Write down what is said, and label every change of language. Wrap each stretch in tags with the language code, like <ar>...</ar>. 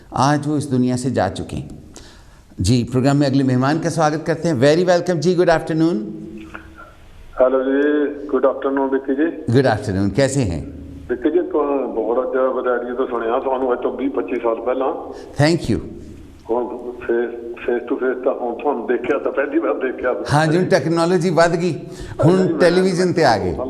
<hi>आज वो इस दुनिया से जा चुके हैं जी। प्रोग्राम में अगले मेहमान का स्वागत करते हैं।</hi> <en>Very welcome जी, good afternoon. Hello जी, good afternoon Vicky ji.</en> <hi>गुड आफ्टरनून, कैसे हैं विक्की जी?</hi> <pa>तो बहुत अच्छा रेडियो तो सुनिया ਤੁਹਾਨੂੰ ਅੱਜ ਤੋਂ 20-25 ਸਾਲ ਪਹਿਲਾਂ।</pa> <en>Thank you.</en> <pa>ਹੁਣ ਫੇਸ ਟੂ ਫੇਸ ਤਾਂ ਹੁਣ ਤੁਹਾਨੂੰ ਦੇਖਿਆ ਤਾਂ ਪਹਿਲੀ ਵਾਰ ਦੇਖਿਆ। हाँ जी, टैक्नोलॉजी वध गई, हुण टैलीविजन ते आ गए।</pa>